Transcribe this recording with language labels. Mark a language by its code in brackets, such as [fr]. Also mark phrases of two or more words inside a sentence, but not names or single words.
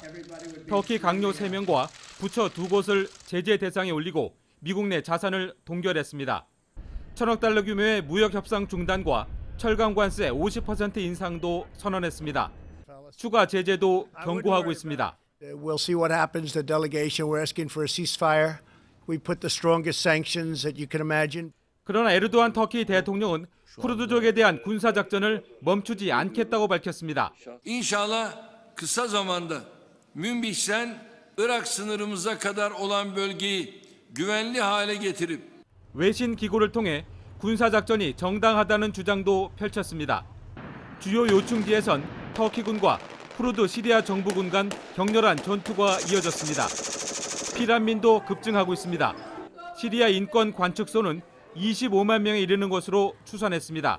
[ko] 터키 강요 3명과 부처 2곳을 제재 대상에 올리고 미국 내 자산을 동결했습니다. 1,000억 달러 규모의 무역 협상 중단과 철강 관세 50% 인상도 선언했습니다. 추가 제재도 경고하고 있습니다. [en] We'll see what happens. The delegation we're asking for a ceasefire. We put the strongest sanctions that you can imagine. [ko] 그러나 에르도안 터키 대통령은 쿠르드족에 대한 군사 작전을 멈추지 않겠다고 밝혔습니다. [tr] İnşallah kısa zamanda Münbih'ten Irak sınırımıza kadar olan bölgeyi güvenli hale getirip [ko] 외신 기고를 통해 군사 작전이 정당하다는 주장도 펼쳤습니다. 주요 요충지에선 터키군과 쿠르드 시리아 정부군 간 격렬한 전투가 이어졌습니다. 피난민도 급증하고 있습니다. 시리아 인권 관측소는 25만 명에 이르는 것으로 추산했습니다.